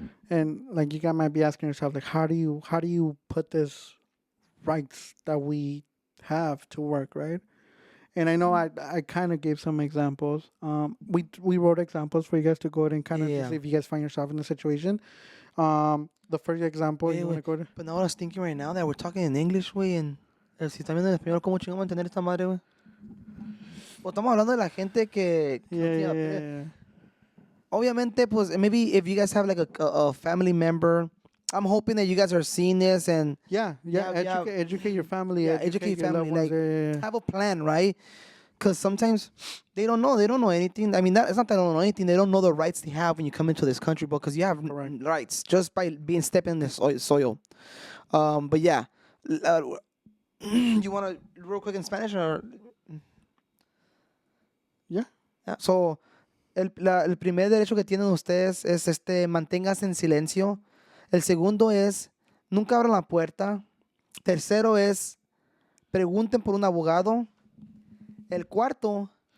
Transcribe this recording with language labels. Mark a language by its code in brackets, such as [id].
[en] And like you guys might be asking yourself, like, how do you put this rights that we have to work, right? And I know I kind of gave some examples. We wrote examples for you guys to go ahead and kind of see if you guys find yourself in a situation. The first example, you want to go to? But now I was thinking right now that we're talking in English, güey, and [es] si también en español, ¿cómo chingamos entender esta madre, güey? O estamos hablando de la gente que [en] yeah. [es] Obviamente, pues, [en] maybe if you guys have like a family member, I'm hoping that you guys are seeing this and educate your family. Educate your family. Like, have a plan, right? Because sometimes they don't know anything. I mean, it's not that they don't know anything. They don't know the rights they have when you come into this country, because you have rights just by stepping in this soil. But yeah, you want to real quick in Spanish or? Yeah. [es] So, el primer derecho que tienen ustedes es manténgase en silencio. El segundo es, nunca abran la puerta. Tercero es, pregunten por un abogado. El cuarto,